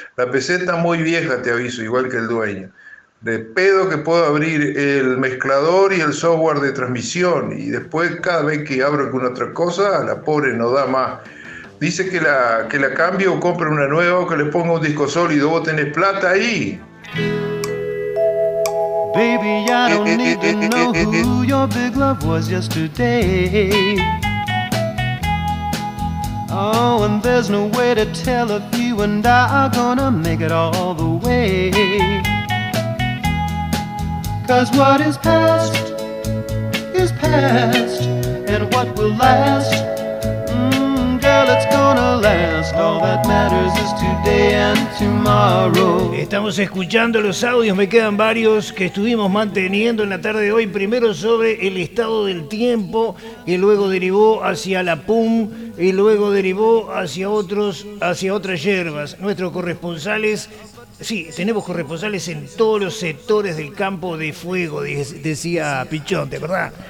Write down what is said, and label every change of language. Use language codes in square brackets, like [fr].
[es] La PC está muy vieja, te aviso, igual que el dueño. De pedo que puedo abrir el mezclador y el software de transmisión. Y después, cada vez que abro alguna otra cosa, la pobre no da más. Dice que la cambio o compre una nueva o que le ponga un disco sólido. Vos tenés plata ahí. [en] Baby, I don't need to know who your big love was yesterday. Oh, and there's no way to tell if you and I are gonna make it all the way. Cause what is past, and what will last, girl, it's gonna last. past, all that matters is today and tomorrow. [es] Estamos escuchando los audios, me quedan varios que estuvimos manteniendo en la tarde de hoy. Primero sobre el estado del tiempo, que luego derivó hacia la PUM y luego derivó hacia otros, hacia otras yerbas. Nuestros corresponsales, sí, tenemos corresponsales en todos los sectores del campo de fuego, decía Pichón, ¿te acordás?